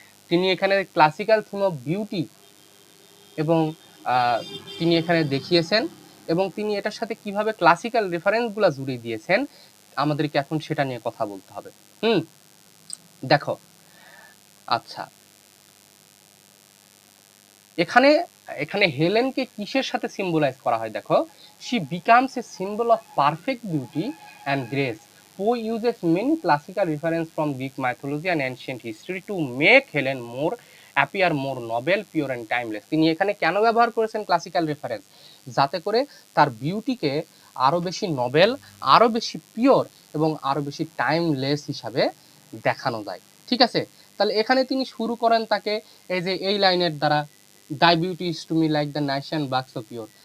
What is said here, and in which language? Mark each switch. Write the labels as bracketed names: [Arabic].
[Bangla] তিনি এখানে [English] classical theme of beauty [Bangla] এবং তিনি এখানে দেখিয়েছেন, এবং তিনি এটার সাথে কিভাবে ক্লাসিক্যাল রেফারেন্সগুলো জুড়ে দিয়েছেন, আমাদেরকে এখন সেটা নিয়ে কথা বলতে হবে। দেখো, আচ্ছা, এখানে এখানে হেলেনকে কিসের সাথে সিম্বলাইজ করা হয়? [English] দেখো, she becomes a symbol of perfect beauty and grace. Poe uses many classical references from Greek mythology and ancient history to make Helen appear more noble, pure and timeless. [Bangla] তিনি এখানে কেন ব্যবহার করেছেন ক্লাসিক্যাল রেফারেন্স? যাতে করে তার বিউটিকে আরো বেশি নবেল, আরো বেশি পিওর এবং আরো বেশি টাইমলেস হিসাবে দেখানো যায়, ঠিক আছে? তাহলে এখানে তিনি শুরু করেন তাকে এই লাইনের দ্বারা, [English] Thy beauty is to me like the Nicean barks of pure.